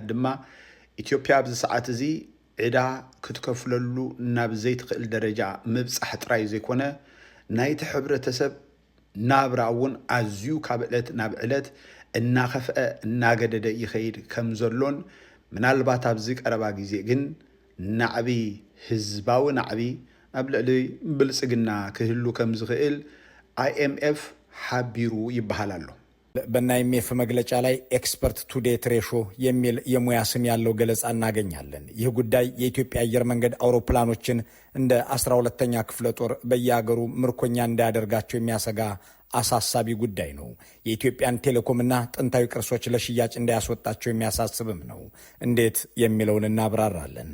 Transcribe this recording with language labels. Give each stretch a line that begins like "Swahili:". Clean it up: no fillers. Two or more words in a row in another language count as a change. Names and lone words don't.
Tigrinya: ድማ ኢትዮጵያ ኣብዚ ሰዓት እዚ ዕዳ ክትከፍለሉ ናብ ዘይትኽእል ደረጃ ምብፃሕ ጥራይ ዘይኮነ ናይቲ ሕብረተሰብ ናብራ እውን ኣዝዩ ካብ ዕለት ናብ ዕለት እናኸፍአ እናገደደ ይኸይድ ከም ዘሎን ምናልባት ኣብዚ ቀረባ ግዜ ግን ናዕቢ ህዝባዊ ናዕቢ ኣብ ልዕሊ ብልጽግና ክህሉ ከም ዝኽእል IMF ሓቢሩ ይበሃል ኣሎ።
Amharic: በናይሜፍ መግለጫ ላይ
English: expert to debt ratio
Amharic: የሚል የሙያ ስም ያለው ገለጻ እናገኛለን። ይህ ጉዳይ የኢትዮጵያ አየር መንገድ አውሮፕላኖችን እንደ 12ኛ ክፍለ ጦር በየሀገሩ ምርኮኛ እንዳያደርጋቸው የሚያሰጋ አሳሳቢ ጉዳይ ነው። የኢትዮጵያን ቴሌኮምና ጥንታዊ ቅርሶች ለሽያጭ እንዳያስወጣቸው የሚያሳስብም ነው። እንዴት የሚለውን እናብራራለን።